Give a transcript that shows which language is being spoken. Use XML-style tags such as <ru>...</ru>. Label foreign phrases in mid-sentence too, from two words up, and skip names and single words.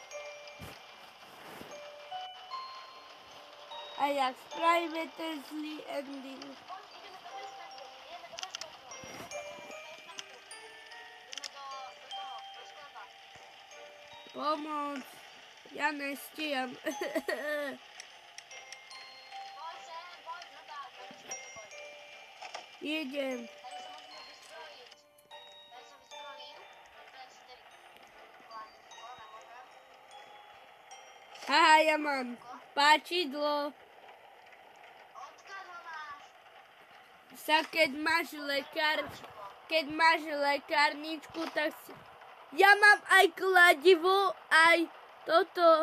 <sk>A jak spravíme ten zlý ending? Poď, ideme do basementu. Ideme do toho, do sklepa. Pomoc. Ja nestíham. Poď sem, poď, no tak. Idem.</sk> <cs>Tady se musíme vyzbrojit. Tady se vyzbrojím. Vezmeme si tady kladivo,</cs> <sk>nemôžem. Aha, ja mám páčidlo. Odkiaľ ho máš? Keď máš lekárničku, tak si... Ja mám aj kladivo, aj toto.</sk>